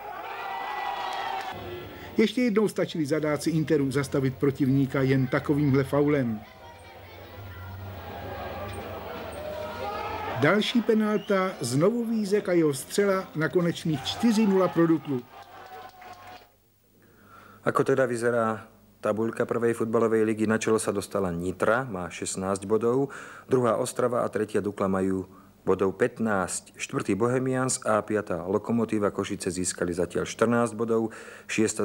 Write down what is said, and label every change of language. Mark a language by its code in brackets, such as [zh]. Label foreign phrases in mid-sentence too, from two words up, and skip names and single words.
[cs] Ještě jednou stačili zadáci Interu zastavit protivníka jen takovýmhle faulem. Další penalta, znovu Vízek a jeho střela na konečných 4-0 pro Duklu. [sk] Ako teda vyzerá tabuľka prvej futbalovej ligy? Na čelo sa dostala Nitra, má 16 bodov, druhá Ostrava a tretia Dukla majú bodov 15. Štvrtý Bohemians a piatá Lokomotíva Košice získali zatiaľ 14 bodov, 6.